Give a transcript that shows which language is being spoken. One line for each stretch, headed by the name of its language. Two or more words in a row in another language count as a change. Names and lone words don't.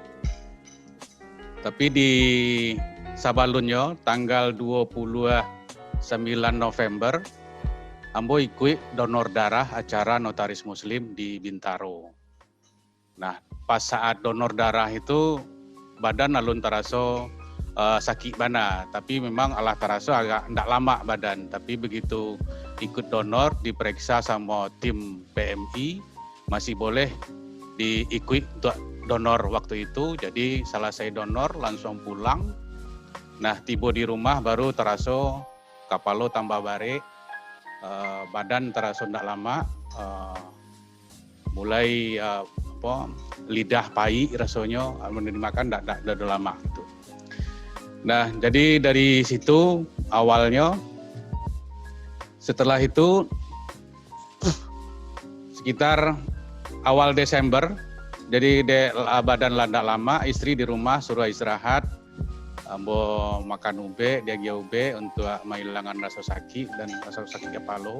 Minangkabau: Tapi di Sabalunyo tanggal 29 November, Ambo ikut donor darah acara Notaris Muslim di Bintaro. Nah, pas saat donor darah itu badan alun taraso sakit bana, tapi memang alah taraso agak ndak lama badan.
Indonesian: Tapi begitu ikut donor diperiksa sama tim PMI masih boleh diikut untuk donor waktu itu. Jadi selesai donor langsung pulang.
Minangkabau: Nah, tiba di rumah baru teraso kapalo tambah bare, badan teraso ndak lama, mulai lidah pai rasanya dimakan ndak lama itu.
Indonesian: Nah, jadi dari situ awalnya, setelah itu sekitar awal Desember, jadi badan ndak lama, istri di rumah suruh istirahat, Ambo makan ube, dia ube untuk menghilangkan rasa sakit dan rasa sakit kepala.